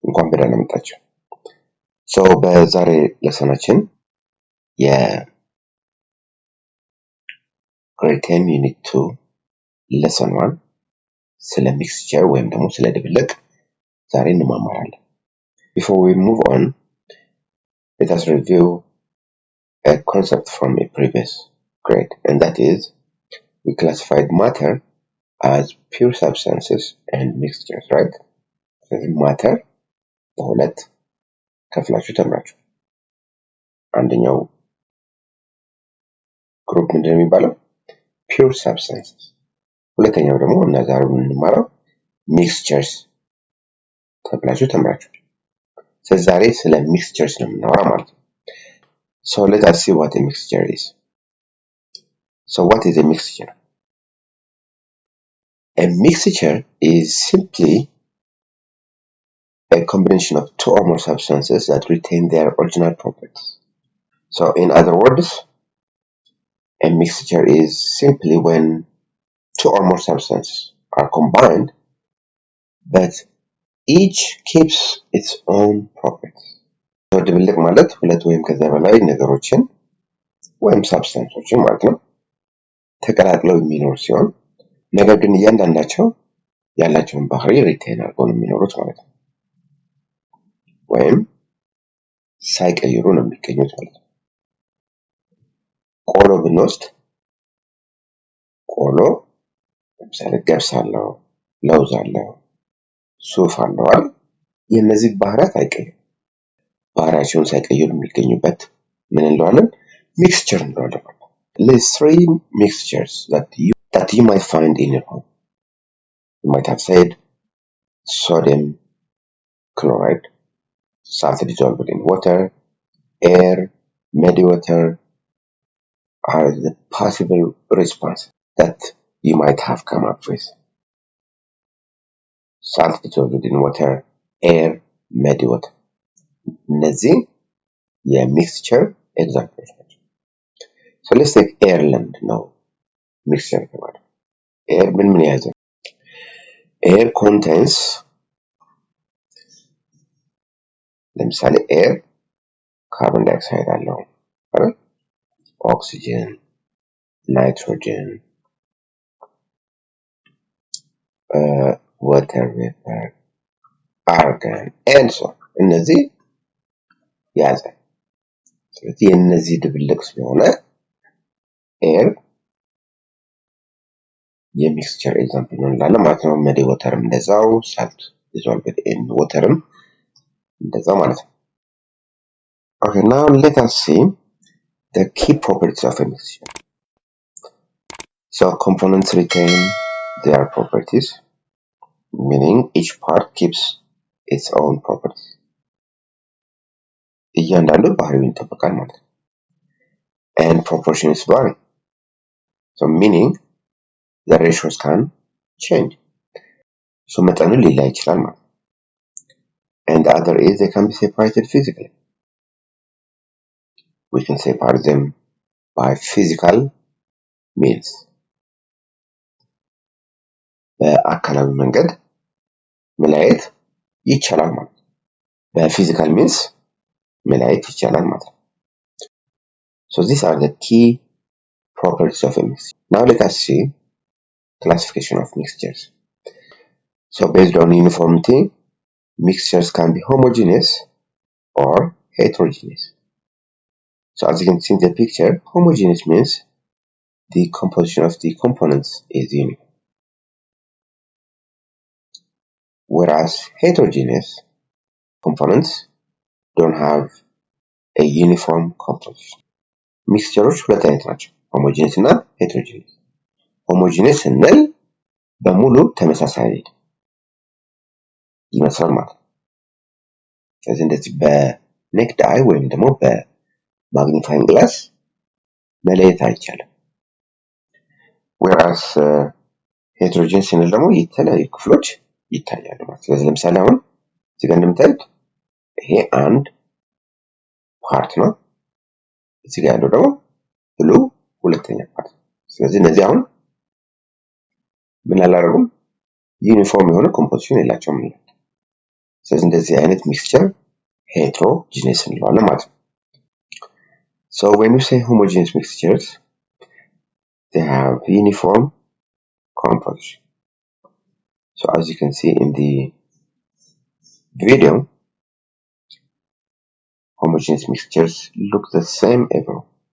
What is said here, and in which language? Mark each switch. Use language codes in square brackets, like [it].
[am] በደህና መጣችሁ። በዛሬ ለሰናችን የግሬድ 10 ዩኒት 2 lesson 1 ስለ ሚክስቸር ወይም ደግሞ ስለ ድብልቅ ዛሬ እንማማራለን። [en] Before we move on, let us review a concept from a previous grade, and that is we classified matter as pure substances and mixtures, right? [am] Matter በሁለት ከፍላችሁ ተምራችሁ አንደኛው ግሩፕ ምንድነው የሚባለው pure substances፣ ሁለተኛው ደግሞ ዛሬ የምንማረው mixtures ተብላችሁ ተምራችሁ። ዛሬ ስለ mixtures ነው የምናወራው ማለት ነው። [en] So let us see what a mixture is. So what is a mixture? A mixture is simply a combination of two or more substances that retain their original properties. So in other words, a mixture is simply when two or more substances are combined, but each keeps its own properties. [am] So ድብልቅ ማለት ሁለት ወይም ከዛ በላይ ነገሮችን ወይም ሳብስታንሶችን ማለት ነው ተቀላቅለው የሚኖር ሲሆን ነገር ግን እያንዳንዳቸው ያላቸውን ባህሪ ሪቴን አድርገው ነው የሚኖሩት ማለት ነው። ወይም ሳይቀይሩ ነው የሚገኙት ማለት ነው። ቆሎ ብንወስድ ቆሎ ለምሳሌ ገብስ አለው፣ ለውዝ አለው፣ ሱፍ አለው አይደል? የነዚህ ባህሪያት አይቀይሩም። ባህሪያቸውን ሳይቀይሩ የሚገኙበት ምን እንለዋለን? ሚክስቸር እንለዋለን። [en] List 3 mixtures that you might find in your home. You might have said sodium chloride, salt dissolved in water, air, muddy water are the possible response that you might have come up with. Salt dissolved in water, air, muddy water. [am] እነዚህ የሚክስቸር ኤግዛምፕሎች ናቸው። [en] So let's take air land now. [am] Mixture ማለት air ምን የያዘ? [en] Air contains ለምሳሌ air carbon dioxide [am] አለው አይደል? [en] Oxygen, nitrogen, water vapor, argon, and so on. [am] እነዚህ ያዘ። ስለዚህ የነዚህ ድብልቅ ስለሆነ air የሚክስቸር ኤግዛምፕል ነው እንላለን ማለት ነው። መዲ ወተርም እንደዛው፣ ሳልት ዲዞልቭድ ኢን ወተርም እንደዛው ማለት ነው። [en] Okay, now let us see the key properties of a mixture. So components retain their properties, meaning each part keeps its own properties. [am] እያንዳንዱ ባህሪውን ይጠብቃል ማለት ነው። [en] And proportions vary. So meaning the ratios can change. So [am] መጠኑ ሊለያይ ይችላል ማለት ነው። [en] And the other is they can be separated physically. We can separate them by physical means. [am] በአካላዊ መንገድ መለያየት ይቻላል ማለት ነው። በፊዚካል ሚንስ መለያየት ይቻላል ማለት ነው። [en] So these are the key properties of a mixture. Now let us see classification of mixtures. So based on uniformity, mixtures can be homogeneous or heterogeneous. So as you can see in the picture, homogeneous means the composition of the components is uniform. Whereas heterogeneous components don't have a uniform composition. [am] Mixtures ሁለት አይነት ናቸው፣ homogeneous እና heterogeneous. homogeneous ስንል በሙሉ ተመሳሳይ ይመስላል ማለት ነው። ስለዚህ እንደዚህ በኔክድ አይ ወይም ደግሞ በማግኒፋይንግ ግላስ መለየት አይቻልም። whereas heterogeneous ስንል ደግሞ የተለያዩ ክፍሎች ይታያሉ ማለት ነው። ስለዚህ ለምሳሌ አሁን እዚህ ጋር እንደምታዩት ይሄ አንድ ፓርት ነው፣ እዚህ ጋር ያለው ደግሞ ብሉ ሁለተኛ ፓርት። ስለዚህ እነዚህ አሁን ምን አላደረጉም? ዩኒፎርም የሆነ ኮምፖዚሽን የላቸውም ማለት ነው። ስለዚህ እንደዚህ አይነት ሚክስቸር heterogeneous እንለዋለን ማለት ነው። [en] So when you say homogeneous mixtures, they have uniform composition. So as you can see in the video, homogeneous mixtures look the same everywhere.